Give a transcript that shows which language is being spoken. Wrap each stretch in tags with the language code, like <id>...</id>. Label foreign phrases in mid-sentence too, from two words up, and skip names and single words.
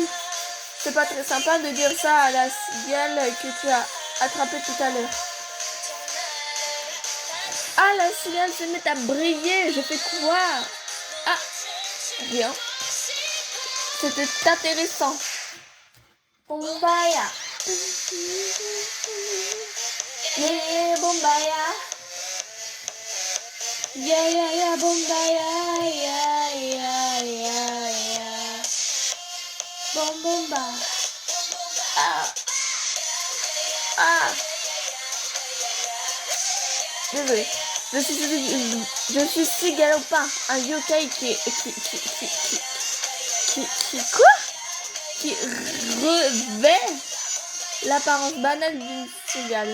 <fr>C'est pas très sympa de dire ça à la cigale que tu as attrapée tout à l'heure. Ah, la cigale se met à briller. Je fais quoi? Ah, rien. C'était intéressant. Bombaya. Yeah, Bombaya. Yeah, yeah, yeah, Bombaya. Yeah, yeah, yeah, yeah. Bomba. Ah. Ah. Désolé. Je suis si galopin. Un yokai qui revêt l'apparence banale d'une cigale.</fr>